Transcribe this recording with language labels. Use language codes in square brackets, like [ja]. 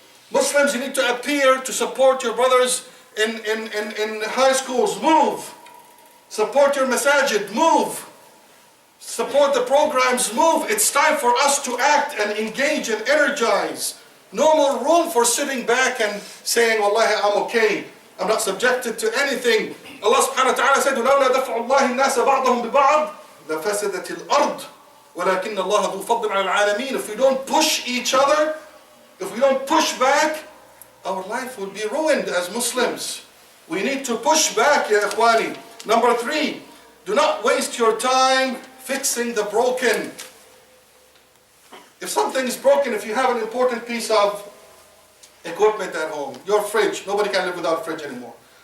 [en] Muslims, you need to appear to support your brothers in high schools. Move. Support your masajid, move. Support the programs, move. It's time for us to act and engage and energize. No more room for sitting back and saying, Wallahi, I'm okay. I'm not subjected to anything. Allah subhanahu wa ta'ala said, [ar] وَلَوْلَا دَفْعُ اللَّهِ النَّاسَ بَعْضَهُم بِبَعْضٍ لَفَسَدَتِ الْأَرْضِ وَلَكِنَّ اللَّهَ ذُو فَضْلٍ عَلَى الْعَالَمِينَ. [en] If we don't push each other, if we don't push back, our life will be ruined as Muslims. We need to push back, ya ikhwani. Number 3, do not waste your time fixing the broken. If something is broken, if you have an important piece of equipment at home, your fridge, nobody can live without a fridge anymore.